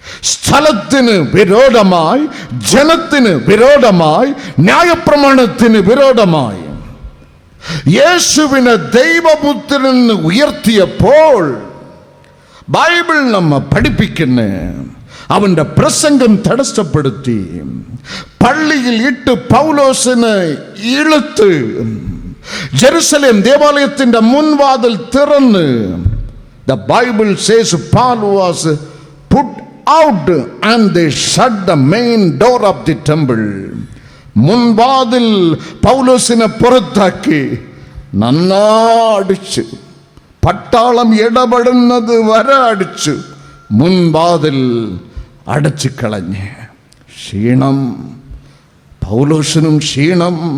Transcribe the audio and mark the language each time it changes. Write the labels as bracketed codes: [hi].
[ml] സ്ഥലത്തിന് വിരോധമായി, ജനത്തിന് വിരോധമായി, ന്യായപ്രമാണത്തിന് വിരോധമായി യേശുവിനെ ദൈവപുത്രൻ ഉയർത്തിയപ്പോൾ ബൈബിൾ നമ്മെ പഠിപ്പിക്കുന്ന അവൻ്റെ പ്രസംഗം തടസ്സപ്പെടുത്തി പള്ളിയിൽ ഇട്ട് പൗലോസിനെ ഇളുത്ത് ജെറുസലേം ദേവാലയത്തിൻ്റെ മുൻവാതിൽ തുറന്ന്. [en] The Bible says Paul was put out and they shut the main door of the temple. [ml] മുൻവാതിൽ പൗലോസിനെ പുറത്താക്കി നന്നാടിച്ചു. പട്ടാളം ഇടപെടുന്നത് വരെ അടിച്ചു. മുൻവാതിൽ അടച്ചു കളഞ്ഞ്. ക്ഷീണം, പൗലോസിനും ക്ഷീണം.